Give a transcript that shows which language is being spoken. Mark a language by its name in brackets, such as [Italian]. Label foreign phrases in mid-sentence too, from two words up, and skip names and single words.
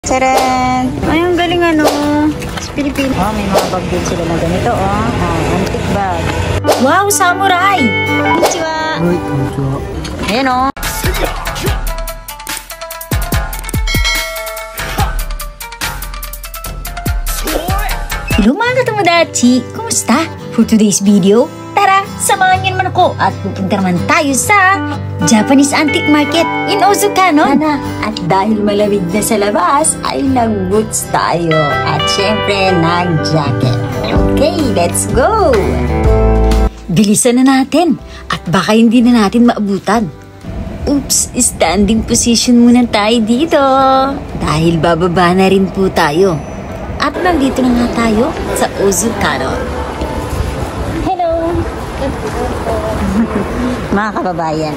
[Filipino] Charan! Ay, ang galing ano. Sa Pilipinas. Oh, may mga bag din sila na ganito, oh. Antique bag. Wow, samurai! Konnichiwa! Ay, konnichiwa. Ayan, oh. Hello mga katomodachi! Kumusta? [English] For today's video, [Filipino] tara, samahan niyo naman ako at pupunta naman tayo sa [English] Japanese Antique Market in Ozukano. [Filipino] At dahil malamig na sa labas, ay nag-boots tayo. At syempre, nag-jacket. [English] Okay, let's go! [Filipino] Bilisan na natin at baka hindi na natin maabutan. Oops, [English] standing position [Filipino] muna tayo dito. Dahil bababa na rin po tayo. At nandito na nga tayo sa Ozukano. Hello! Mga kababayan.